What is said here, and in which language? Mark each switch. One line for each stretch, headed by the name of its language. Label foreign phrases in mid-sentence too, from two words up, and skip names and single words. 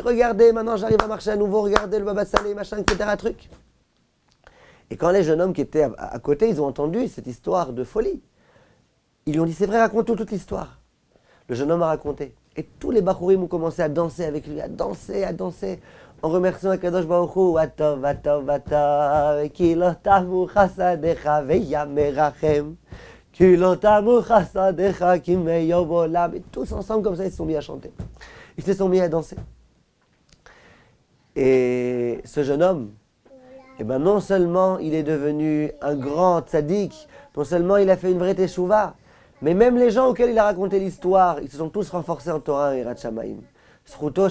French: Regardez, maintenant j'arrive à marcher à nouveau, regardez le Baba Salé, machin, etc. truc. Et quand les jeunes hommes qui étaient à côté, ils ont entendu cette histoire de folie, ils lui ont dit, c'est vrai, raconte toute l'histoire. Le jeune homme a raconté. Et tous les bachourim ont commencé à danser avec lui, à danser, en remerciant
Hebrew: הקדוש ברוך הוא, והטוב, והטוב, והטוב, כי לא תמו חסדיך והמרחם, כי לא תמו חסדיך כי מעולם.
French: Et tous ensemble, comme ça, ils se sont mis à chanter. Ils se sont mis à danser. Et ce jeune homme, eh ben non seulement il est devenu un grand tzaddik, non seulement il a fait une vraie teshuva, mais même les gens auxquels il a raconté l'histoire, ils se sont tous renforcés en Torah et
Hebrew: יראת שמים.